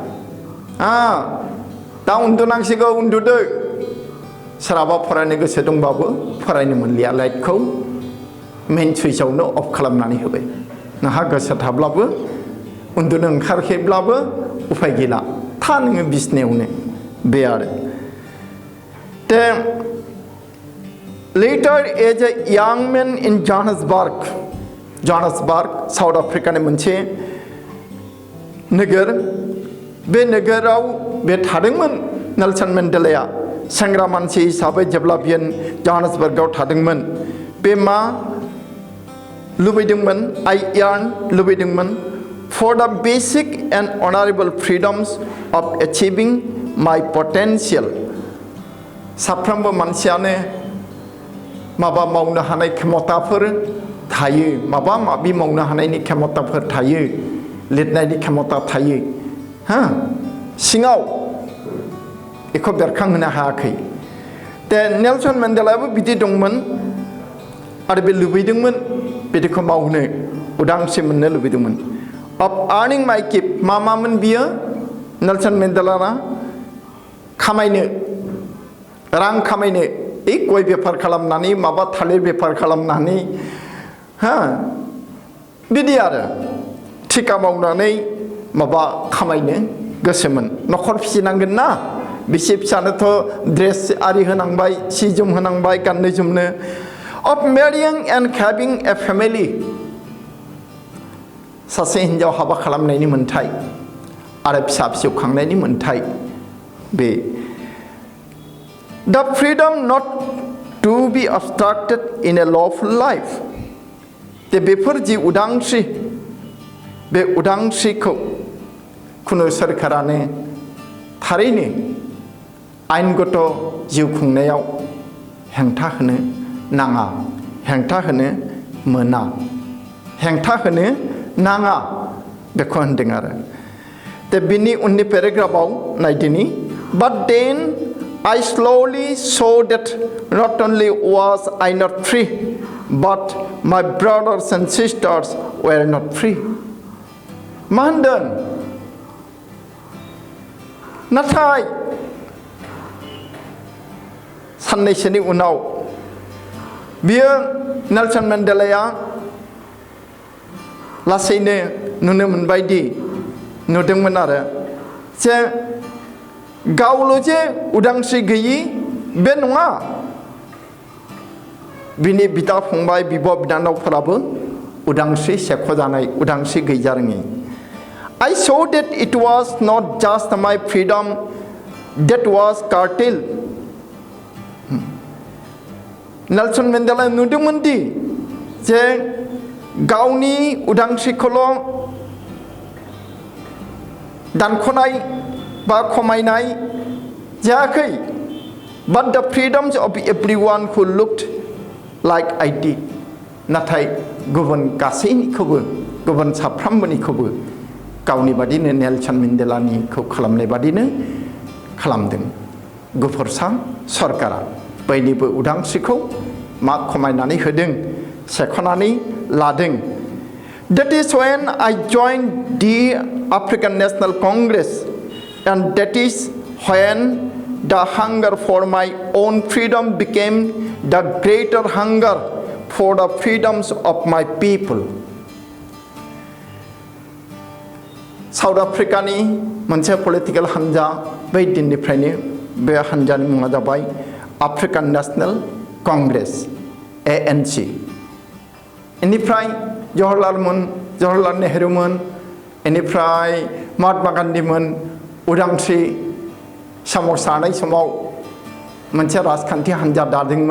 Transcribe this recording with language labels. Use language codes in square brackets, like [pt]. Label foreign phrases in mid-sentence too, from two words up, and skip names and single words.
[brx] दा उन्दुनांसिगौ उन्दुदो सोरहाबा फरायनो गोसो दंबाबो फरायनो मोनलिया लाइटखौ मेइन सुइचआवनो अफ खालामनानै होबाय नोंहा गोसो थाब्लाबो उन्दुनो ओंखारखैब्लाबो उफाय गैला था नोङो बिसनायावनो बे आरो दे later [en] as a young man in Johannesburg [brx] साउथ आफ्रिकानि मोनसे नोगोर बे नोगोराव बे थादोंमोन नेलसन मेन्डेलाया सेंग्रा मानसि हिसाबै जेब्ला बियो जहान्सबार्गआव थादोंमोन बे लुबैदोंमोन लुबैदोंमोन [en] for the basic and honorable freedoms of achieving my potential साफ्रोमबो [brx] मानसियानो माबा मावनो हानाय क्षमताफोर थायो माबा माबि मावनो हानायनि क्षमताफोर थायो लिरनायनि क्षमता थायो सिङाव बेखौ बेरखांहोनो हायाखै दा नेलसन मेन्डेलायाबो बिदि दंमोन आरो बे लुबैदोंमोन बिदिखौ मावनो उदांस्रि मोननो लुबैदोंमन [en] of earning my keep [brx] मामोन बियो नेलसन मेन्डेलाना खामायनो रां खामायनो गय बेफार खालामनानै माबा थालिर बेफार खालामनानै बिदि आरो थिका मावनानै माबा खामायनो गोसोमोन न'खर फिसिनांगोन ना बिसि फिसानोथ' ड्रेस आरि होनांबाय सि जोम होनांबाय गाननो जोमनो [en] of marrying and having a family [brx] सासे हिन्जाव हाबा खालामनायनि मोन्थाय आरो फिसा फिसौ खांनायनि मोन्थाय बे [en] the freedom not to be obstructed [brx] in a lawful life दे बेफोर जि उदांस्रि बे उदांस्रिखौ खुनु सोरखारानो थारैनो आयेनगत जिउ खुंनायाव हेंथा होनो नाङा हेंथा होनो मोना हेंथा होनो नाङा बेखौ होनदों आरो दा बिनि उननि पेराग्राफाव नायदिनि [en] but then I slowly saw that not only was I not free, but my brothers and sisters were not free. [brx] मा होनदों? नाथाय साननैसोनि उनाव बियो नेलसन मेन्डेलाया लासैनो नुनो मोनबायदि नुदोंमोन आरो जे गावल' जे उदांस्रि गैयि बे नङा, बिनि बिदा फंबाय बिब' बिनानावफोराबो उदांस्रि सेख'जानाय, उदांस्रि गैजारोङि. [en] I saw that it was not just my freedom that was curtailed. [brx] नेलसन मेन्डेला नुदोंमोन दि जे गावनि उदांस्रिखौल' दानख'नाय बा खमायनाय जायाखै, [en] but the freedoms of everyone who looked like I did. [brx] नाथाय गुबुन गासैनिखौबो, गुबुन साफ्रोमबोनिखौबो गावनि बादिनो नेलसन मेन्डेलानिखौ खालामनाय बादिनो खालामदों. गुफुरसा सरकारा बयनिबो उदांस्रिखौ मा खमायनानै होदों, सेख'नानै लादों. [en] That is when I joined the African National Congress, and that is when the hunger for my own freedom became the greater hunger for the freedoms of my people. [brx] साउथ आफ्रिकानि मोनसे पलिटिकेल हान्जा बै दिननिफ्रायनो बे हान्जानि मुङा जाबाय आफ्रिकान नेशनेल कंग्रेस ANC. इनिफ्राय जवाहरलाल नेहरूमोन, इनिफ्राय महात्मा गान्धीमोन उदांस्रि सोमावसारनाय समाव मोनसे राजखान्थि हान्जा दादोंमोन.